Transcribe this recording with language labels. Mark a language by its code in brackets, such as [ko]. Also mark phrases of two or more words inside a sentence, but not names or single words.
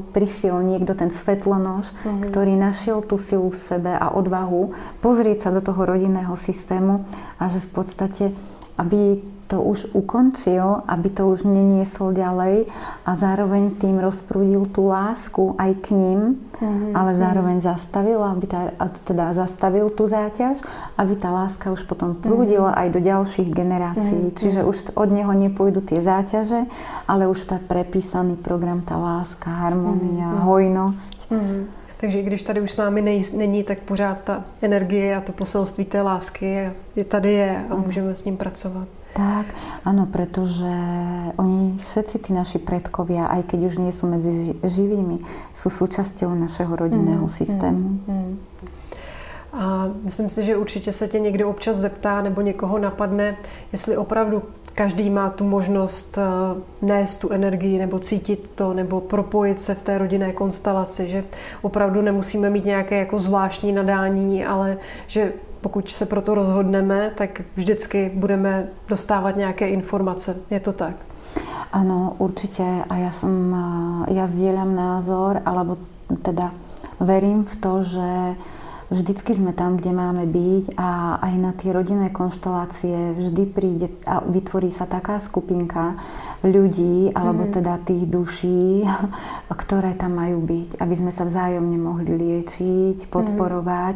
[sk] prišiel niekto, ten svetlonož, ktorý našiel tú silu v sebe a odvahu pozrieť sa do toho rodinného systému a že v podstate, aby to už ukončil, aby to už neniesol ďalej a zároveň tým rozprúdil tú lásku aj k ním, ale zároveň zastavil, zastavil tú záťaž, aby tá láska už potom prúdila aj do ďalších generácií. Čiže už od neho nepôjdu tie záťaže, ale už tá prepísaný program, tá láska, harmonia, hojnosť. [cs] Takže i když tady už s námi není, tak pořád ta energie a to poselství té lásky je tady a můžeme s ním pracovat. Tak, [sk] áno, pretože oni všetci tí naši predkovia, aj keď už nie sú medzi živými, sú súčasťou našeho rodinného systému. [cs] A myslím si, že určitě se tě někdo občas zeptá nebo někoho napadne, jestli opravdu každý má tu možnost nést tu energii nebo cítit to nebo propojit se v té rodinné konstelaci, že opravdu nemusíme mít nějaké jako zvláštní nadání, ale že pokud se pro to rozhodneme, tak vždycky budeme dostávat nějaké informace. Je to tak? [sk] Áno, určite. A ja zdieľam názor, alebo teda verím v to, že vždycky sme tam, kde máme byť a aj na tie rodinné konštelácie vždy príde a vytvorí sa taká skupinka ľudí, alebo teda tých duší, ktoré tam majú byť, aby sme sa vzájomne mohli liečiť, podporovať.